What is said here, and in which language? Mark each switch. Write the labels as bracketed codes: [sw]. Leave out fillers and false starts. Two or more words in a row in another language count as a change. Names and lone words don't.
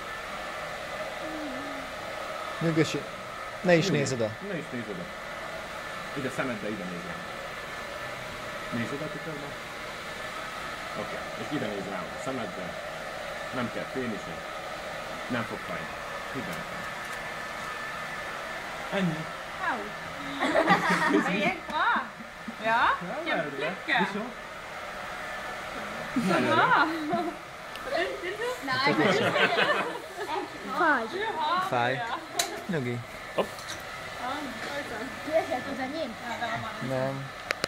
[hu] Nyugodj, ne is nézz oda. Ne is nézz oda. Ide szemedbe, ide nézz rá. Nézz oda a tükörbe. Oké. És ide nézz rá a szemedbe. Nem kell félni sem. Nem fog fájni. Hidd el nekem. Ennyi. [sv] Au. Det gick bra. Ja, jättelycka. [de] Wieso? Nein, oder? [sv] Bra. [de] Nein, [sv] Du har [hu] Fáj. [sv] det. [hu] Nyugi. Hopp. [sv] Ja, oj då. [hu] du esett az enyém? [sv] Ja, där var man. [hu] Nem.